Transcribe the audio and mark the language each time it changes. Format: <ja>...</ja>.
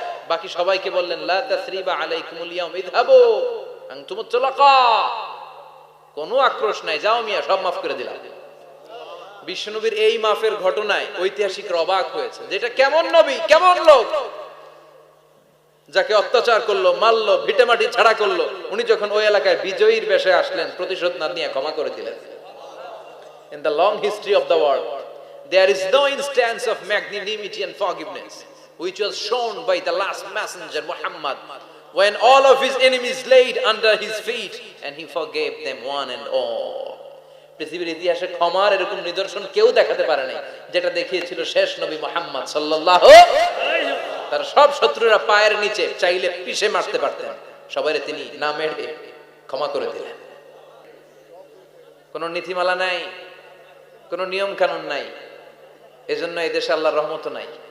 <bn>বাকি সবাইকে বললেন</bn> <ar>লা তাসরিবা আলাইকুমুল ইয়াউম ইযহাবু আনতুমুত তুলাকা,</ar> <bn>কোনো আক্রোশ নাই, যাও মিয়া, সব মাফ করে দিলাম। বিশ্বনবীর এই মাফের ঘটনায় ঐতিহাসিকরা অবাক হয়েছে, যেটা কেমন নবী, কেমন লোক, যাকে অত্যাচার করলো, মারলো, ভিটেমাটি ছাড়া করলো, উনি যখন ওই এলাকায় বিজয়ীর বেশে আসলেন, প্রতিশোধ না নিয়ে ক্ষমা করে দিলেন।</bn> <en>In the long history of the world, there is no instance of magnanimity and forgiveness which was shown by the last messenger Muhammad, when all of his enemies laid under his feet and he forgave them one and all.</en> <bn>পৃথিবীর ইতিহাসে ক্ষমার এরকম নিদর্শন কেউ দেখাতে পারে নাই, যেটা দেখিয়েছিল শেষ নবী মুহাম্মদ সাল্লাল্লাহু আলাইহি ওয়াসাল্লাম। তার সব শত্রুরা পায়ের নিচে চাইলে পিষে মারতে পারতেন, সবাইরে তিনি না মেরে ক্ষমা করে দিলেন। কোনো নীতিমালা নাই, কোনো নিয়ম কানুন নাই, এজন্য এই দেশে আল্লাহর রহমত নাই।</bn>